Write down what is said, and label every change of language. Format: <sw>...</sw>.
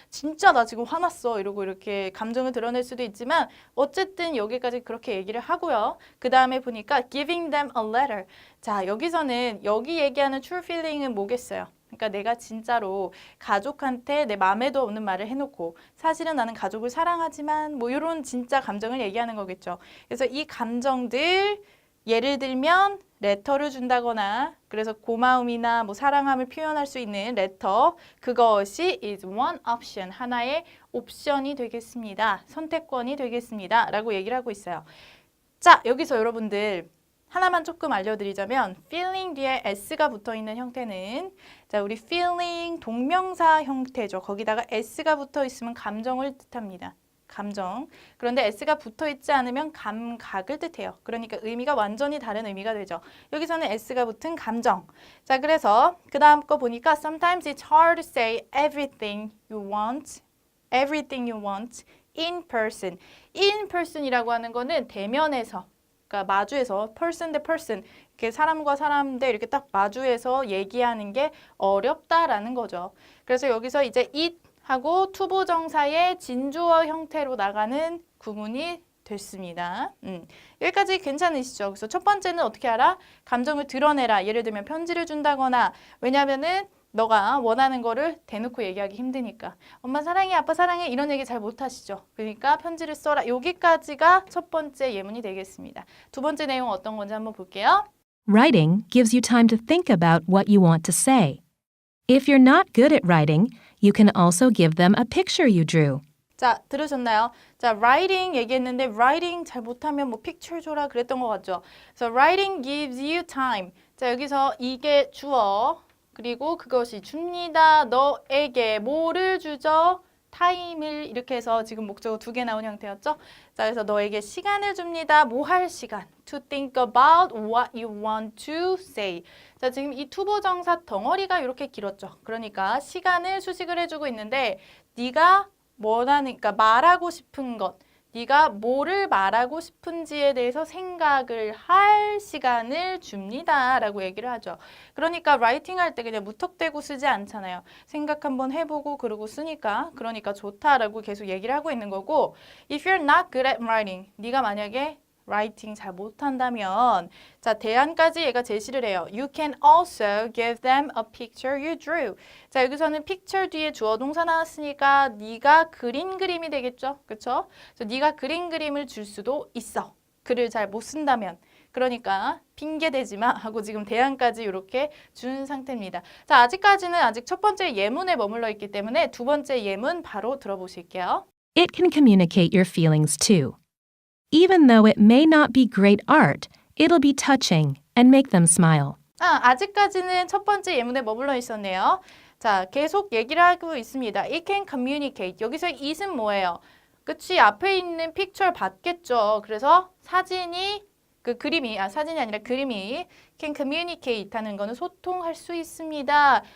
<ko>진짜 나 지금 화났어. 이러고 이렇게 감정을 드러낼 수도 있지만 어쨌든 여기까지 그렇게 얘기를 하고요. 그 다음에 보니까</ko> <en>giving them a letter.</en> <ko>자, 여기서는 여기 얘기하는 true feeling은 뭐겠어요? 그러니까 내가 진짜로 가족한테 내 마음에도 없는 말을 해놓고 사실은 나는 가족을 사랑하지만 뭐 이런 진짜 감정을 얘기하는 거겠죠. 그래서 이 감정들 예를 들면 레터를 준다거나 그래서 고마움이나 뭐 사랑함을 표현할 수 있는 레터 그것이</ko> <en>is one option</en> <ko>하나의 옵션이 되겠습니다. 선택권이 되겠습니다. 라고 얘기를 하고 있어요. 자, 여기서 여러분들 하나만 조금 알려드리자면 feeling 뒤에 s가 붙어있는 형태는 자, 우리 feeling 동명사 형태죠. 거기다가 s가 붙어있으면 감정을 뜻합니다. 감정. 그런데 s가 붙어있지 않으면 감각을 뜻해요. 그러니까 의미가 완전히 다른 의미가 되죠. 여기서는 s가 붙은 감정. 자, 그래서 그 다음 거 보니까</ko> <en>sometimes it's hard to say everything you want everything you want in person.</en> <ko>in person이라고 하는 거는 대면에서, 그러니까 마주해서 person 대 person, 이렇게 사람과 사람 대 이렇게 딱 마주해서 얘기하는 게 어렵다라는 거죠. 그래서 여기서 이제 it 하고 투부정사의 진주어 형태로 나가는 구문이 됐습니다. 여기까지 괜찮으시죠? 그래서 첫 번째는 어떻게 알아? 감정을 드러내라. 예를 들면 편지를 준다거나, 왜냐면은 너가 원하는 거를 대놓고 얘기하기 힘드니까. 엄마 사랑해, 아빠 사랑해 이런 얘기 잘 못하시죠? 그러니까 편지를 써라. 여기까지가 첫 번째 예문이 되겠습니다. 두 번째 내용 어떤 건지 한번 볼게요.</ko> <en>Writing gives you time to think about what you want to say. If you're not good at writing, you can also give them a picture you drew.</en> <ko>자, 들으셨나요? 자, writing 얘기했는데 writing 잘 못하면 뭐 picture 줘라 그랬던 것 같죠? 그래서</ko> <en>writing gives you time.</en> <ko>자, 여기서 이게 주어, 그리고 그것이 줍니다. 너에게 뭐를 주죠? 타임을 이렇게 해서 지금 목적어 두 개 나온 형태였죠? 자, 그래서 너에게 시간을 줍니다. 뭐 할 시간?</ko> <en>To think about what you want to say.</en> <ko>자, 지금 이 투부정사 덩어리가 이렇게 길었죠. 그러니까 시간을 수식을 해주고 있는데 네가 원하는, 그러니까 말하고 싶은 것, 네가 뭐를 말하고 싶은지에 대해서 생각을 할 시간을 줍니다 라고 얘기를 하죠. 그러니까 라이팅 할 때 그냥 무턱대고 쓰지 않잖아요. 생각 한번 해보고 그러고 쓰니까, 그러니까 좋다라고 계속 얘기를 하고 있는 거고,</ko> <en>If you're not good at writing,</en> <ko>네가 만약에 라이팅 잘 못한다면, 자, 대안까지 얘가 제시를 해요.</ko> <en>You can also give them a picture you drew.</en> <ko>자, 여기서는 picture 뒤에 주어 동사 나왔으니까 네가 그린 그림이 되겠죠? 그쵸? 그래서 네가 그린 그림을 줄 수도 있어. 글을 잘 못 쓴다면. 그러니까 핑계 대지 마 하고 지금 대안까지 이렇게 준 상태입니다. 자, 아직까지는 아직 첫 번째 예문에 머물러 있기 때문에 두 번째 예문 바로 들어보실게요.</ko> <en>It can communicate your feelings too. Even though it may not be great art, it'll be touching and make them smile.</en> <ko>아직까지는 첫 번째 예문에 머물러 있었네요. 자, 계속 얘기를 하고 있습니다.</ko> <en>It can communicate.</en> <ko>여기서 it은 뭐예요? 그치, 앞에 있는 픽처를 봤겠죠. 그래서 사진이, 사진이 아니라 그림이</ko> <en>can communicate</en> <ko>하는 거는 소통할 수 있습니다.</ko>